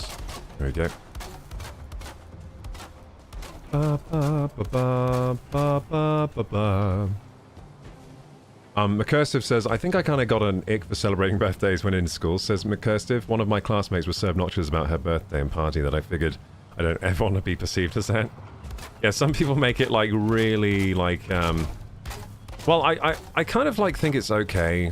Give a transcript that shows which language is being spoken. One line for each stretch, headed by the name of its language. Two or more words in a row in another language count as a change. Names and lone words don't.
English: There we go. Ba, ba, ba, ba, ba, ba, ba, ba. McCursive says, I think I kind of got an ick for celebrating birthdays when in school. Says McCursive, one of my classmates was so obnoxious about her birthday and party that I figured I don't ever want to be perceived as that. Yeah, some people make it like really like, well, I kind of like think it's okay.